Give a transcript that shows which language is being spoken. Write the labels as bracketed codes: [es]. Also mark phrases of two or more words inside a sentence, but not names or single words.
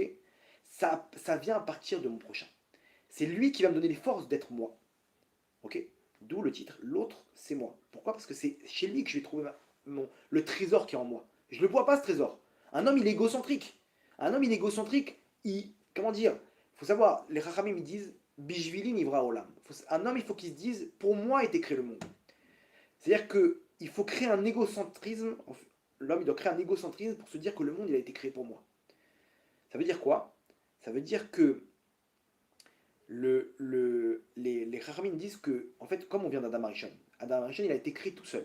[fr] Ça vient à partir de mon prochain. C'est lui qui va me donner les forces d'être moi, ok? D'où le titre, l'autre, c'est moi. Pourquoi? Parce que c'est chez lui que je vais trouver le trésor qui est en moi. Je ne le vois pas, ce trésor. Un homme, il est égocentrique. Un homme, il est égocentrique, comment dire? Il faut savoir, les Rachamim, ils disent, [he] בשבילי נברא עולם. [fr] Un homme, il faut qu'il se dise, pour moi a été créé le monde. C'est-à-dire qu'il faut créer un égocentrisme. L'homme, il doit créer un égocentrisme pour se dire que le monde, il a été créé pour moi. Ça veut dire quoi? Ça veut dire que les Chachamim disent que, en fait, comme on vient d'Adam Arishon, Adam Arishon, il a été créé tout seul.